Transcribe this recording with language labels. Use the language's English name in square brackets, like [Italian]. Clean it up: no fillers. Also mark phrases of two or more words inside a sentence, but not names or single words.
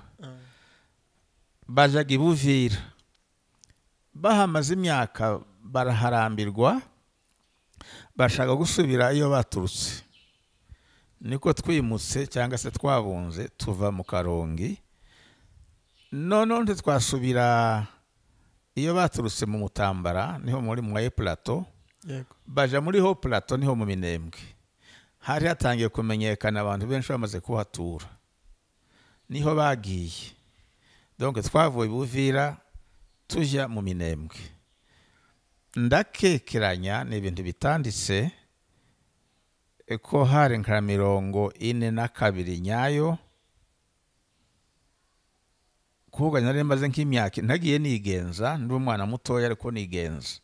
[Kinyarwanda] Bajaga Ibuvira, bahamaze imyaka baraharambirwa, bashaka gusubira iyo baturutse. Niko twimutse cyangwa se twabunze tuva mu Karongi, none twasubira iyo baturutse mu Mutambara, niho muri Moyen Plateau. Baja muri Haut Plateau niho mu Minembwe. hari hatangiye kumenyekana abantu benshi bamaze kuhatura, niho bagiye. Donc twavuye Buvira tujya mu Minembwe. Ndakekeranya ni ibintu bitanditse ko hari nka 42 nyayo, kuvuga nari maze nk'imyaka ntagiye nigenza, ndi umwana mutoya ariko nigenza.